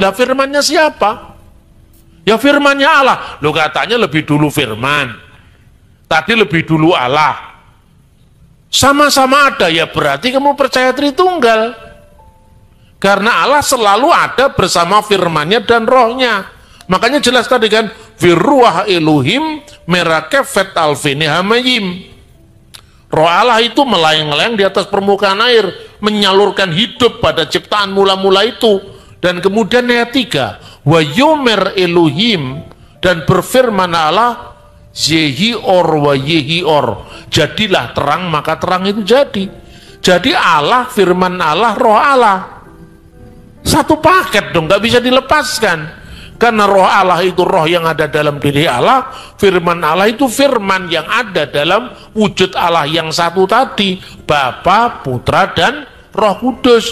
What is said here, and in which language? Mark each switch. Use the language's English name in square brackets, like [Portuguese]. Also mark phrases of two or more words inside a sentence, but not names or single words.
[Indonesian] Lah, firman-Nya siapa? Ya firman-Nya Allah. Loh, katanya lebih dulu firman. Tadi lebih dulu Allah. Sama-sama ada, ya berarti kamu percaya Tritunggal. Karena Allah selalu ada bersama firman-Nya dan rohnya. Makanya jelas tadi kan, [Hebrew] ורוח אלהים מרחפת על פני המים. [Indonesian] Roh Allah itu melayang-layang di atas permukaan air, menyalurkan hidup pada ciptaan mula-mula itu. Dan kemudian ayat 3, [Hebrew] ויאמר אלהים, [Indonesian] dan berfirman Allah, [Hebrew] יהי אור ויהי אור, [Indonesian] jadilah terang maka terang itu jadi. Jadi Allah, firman Allah, roh Allah, satu paket dong, nggak bisa dilepaskan. Karena roh Allah itu roh yang ada dalam diri Allah, firman Allah itu firman yang ada dalam wujud Allah yang satu tadi, Bapa, Putra, dan Roh Kudus.